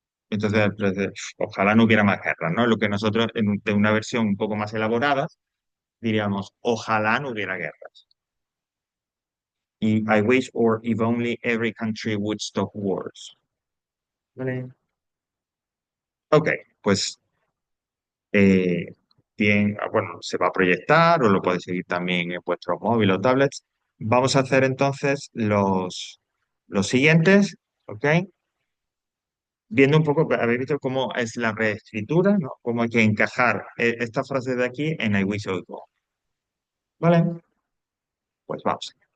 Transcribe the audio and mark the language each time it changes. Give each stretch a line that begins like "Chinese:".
Spanish: Entonces, ojalá no hubiera más guerras, ¿no? Lo que nosotros, de una versión un poco más elaborada, diríamos, ojalá no hubiera guerras.
English: Y I wish, or if only every country would stop wars.
Spanish: ¿Vale? Ok, pues eh, bien, bueno, se va a proyectar o lo podéis seguir también en vuestros móviles o tablets. Vamos a hacer entonces los siguientes, ¿ok? Viendo un poco, habéis visto cómo es la reescritura, ¿no? Cómo hay que encajar esta frase de aquí en
English: I wish I go.
Spanish: ¿Vale? Pues vamos.